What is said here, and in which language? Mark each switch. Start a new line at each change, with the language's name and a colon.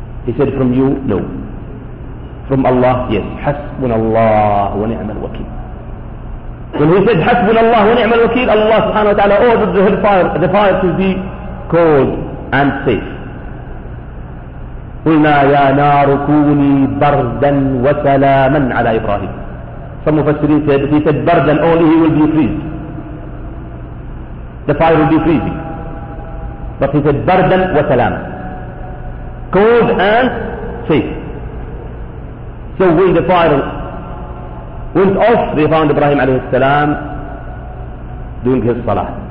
English: He said, from you? No. From Allah? Yes.
Arabic: حَسْبُنَ اللَّهُ وَنِعْمَ الْوَكِيلُ.
English: When he said,
Arabic: حَسْبُنَ اللَّهُ وَنِعْمَ الْوَكِيلُ,
English: Allah subhanahu wa ta'ala ordered the fire to be cold and safe.
Arabic: قلنا يا نار كوني بردا وسلاما على إبراهيم.
English: Some of us read that he said, burden only he will be freezed. the fire will be freezing. But he said, bardan wa salam. Cold and safe. So when the fire went off, they found Ibrahim alayhi salam doing his salah.